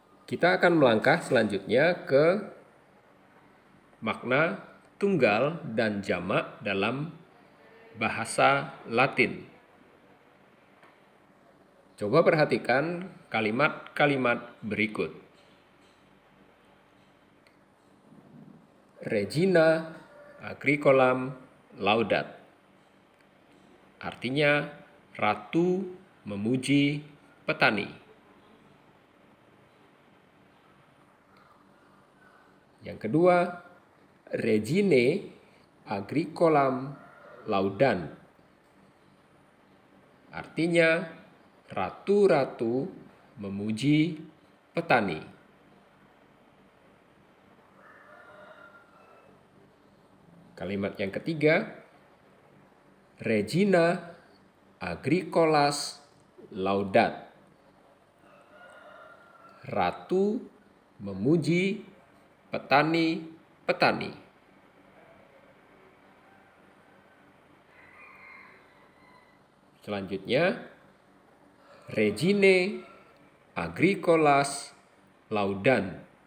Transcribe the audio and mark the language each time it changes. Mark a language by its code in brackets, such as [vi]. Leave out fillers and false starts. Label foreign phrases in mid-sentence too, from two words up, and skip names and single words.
[id] Kita akan melangkah selanjutnya ke makna tunggal dan jamak dalam bahasa Latin. Coba perhatikan kalimat-kalimat berikut. [la] Regina agricolam laudat. [id] Artinya ratu memuji petani. [la] Yang kedua, Regine agricolam laudan. [id] Artinya ratu-ratu memuji petani. Kalimat yang ketiga, [la] Regina agricolas laudat. [id] Ratu memuji petani-petani. [la] Selanjutnya, Regine agricolas laudan.